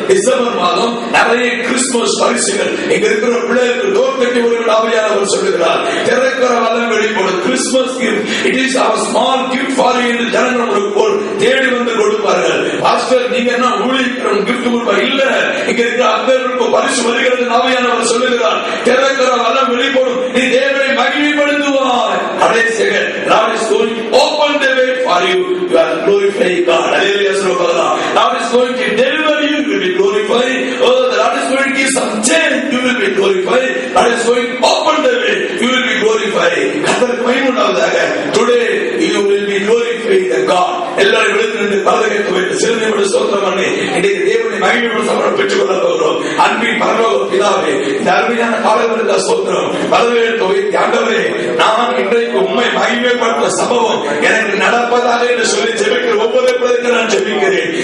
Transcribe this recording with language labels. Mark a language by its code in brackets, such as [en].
[ta] December மாதம் நிறைய Christmas பரிசுகள் எங்க இருக்கிற பிள்ளைகளுக்கு டோர் கட்டி ஒரு ஆவியானவர் சொல்லுகிறார், திறக்கிற வல்லமை வெளிப்படும். [en] Christmas it is our small gift for you [ta] என்று ஜனங்களுக்கு போல் தேடி வந்து கொடுப்பார்கள். பாஸ்டர் நீங்க என்ன ஊழியக்காரன் கிஃப்ட் கொடுப்பா? இல்ல, இங்க இருக்கிற அங்கருக்கு பரிசு வருகிறது. ஆவியானவர் சொல்லுகிறார், திறக்கிற வல்லமை வெளிப்படும், நீ தேவனை மகிமைப்படுத்துவாய். கடைசியாக [en] God is going to open the way for you. You are glorifying God. Hallelujah. God is going to deliver you. You will be glorified. Oh, the Lord is going to give some change. You will be glorified. God is going to open the way. You will be glorified. [ta] கர்த்தருக்கு மகிமை உண்டாவதாக. [en] Today you will be glorified the God. [ta] எல்லாரும் எழுந்து நின்று பாதகத்தை வைத்து சிறுமையோடு ஸ்தோத்திரம் பண்ணி இன்றைக்கு தேவனை மகிமையோடு சமரம் பெற்றுக் கொள்ள போகிறோம். அன்பின் பரலோக பிதாவே, இந்த அருமையான காலங்களுக்கு ஸ்தோத்திரம். வரவேற்பு வைத்து ஆண்டவரே, நான் இன்றைக்கு உம்மை மகிமைப்படுத்த சம்பவம் எனக்கு நடப்பதாக என்று சொல்லி ஜெபிக்கிற ஒவ்வொரு பிள்ளைகளுக்கு நான் ஜெபிக்கிறேன்.